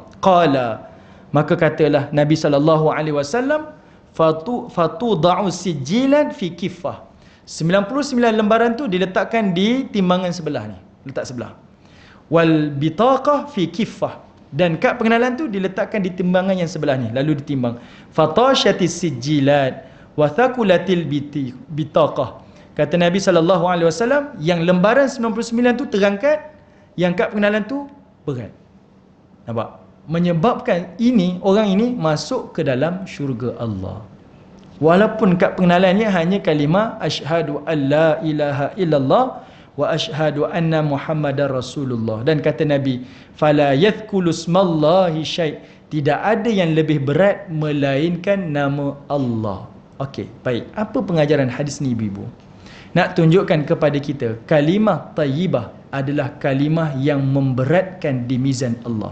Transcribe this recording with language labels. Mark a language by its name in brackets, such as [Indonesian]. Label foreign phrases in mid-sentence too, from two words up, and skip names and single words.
[Arabic] Qala, [Malay] maka katalah Nabi SAW, [Arabic] فتوضع سجلا في كفة. [Malay] 99 lembaran tu diletakkan di timbangan sebelah ni, letak sebelah. [Arabic] والبطاقة في كفة, [Malay] dan kad pengenalan tu diletakkan di timbangan yang sebelah ni, lalu ditimbang. [Arabic] فطاشت السجلات وثقلت البطاقة. [Malay] Kata Nabi SAW, yang lembaran 99 tu terangkat, yang kad pengenalan tu berat. Nampak? Menyebabkan orang ini masuk ke dalam syurga Allah. Walaupun kad pengenalannya hanya kalimah [Arabic] أشهد أن لا إله إلا الله وأشهد أن محمدا رسول الله. [Malay] Dan kata Nabi, [Arabic] فلا يثقل مع اسم الله شيء', [Malay] tidak ada yang lebih berat melainkan nama Allah. Okey, baik. Apa pengajaran hadis ni ibu-ibu? Nak tunjukkan kepada kita, kalimah tayyibah adalah kalimah yang memberatkan di mizan Allah.